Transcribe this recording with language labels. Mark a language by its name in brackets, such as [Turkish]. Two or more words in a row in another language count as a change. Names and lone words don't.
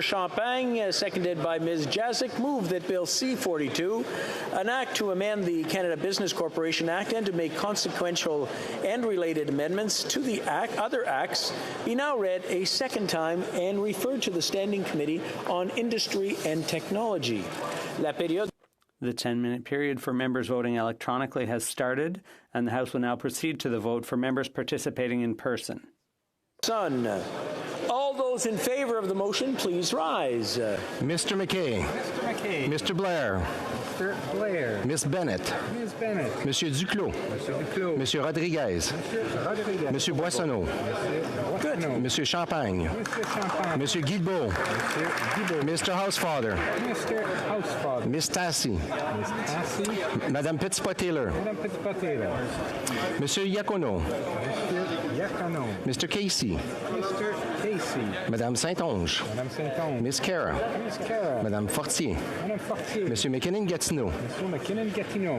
[English] Champagne, seconded by Ms. Jazik, move that Bill C-42, an act to amend the Canada Business Corporation Act and to make consequential and related amendments to the other acts, be now read a second time and referred to the Standing Committee on Industry and Technology. [French] La période. [English] The 10-minute period for members voting electronically has started, and the House will now proceed to the vote for members participating in person. All those in favor of the motion, please rise. Mr. McKay. Mr. McKay. Mr. Blair. Mr. Blair. Miss Bennett. Ms. Bennett. [French] Monsieur Duclos. Monsieur Duclos. Monsieur Rodriguez. Monsieur Rodriguez. Monsieur Boissonneau. [English] Good. [French] Monsieur Champagne. Monsieur Champagne. Monsieur Guilbeault. Monsieur Guilbeault. [English] Mr. Housefather. Mr. Housefather. Miss Tassi. Miss Tassi. [French] Madame Petitpas-Taylor. Madame Petitpas-Taylor. Monsieur Iacono. Monsieur Iacono. [English] Mr. Casey. Mr. Casey. [French] Madame Saint-Onge. Madame Saint-Onge. [English] Miss Cara. Miss Cara. [French] Madame Fortier. Madame Fortier. Monsieur McKinnon-Gatineau. Monsieur McKinnon-Gatineau.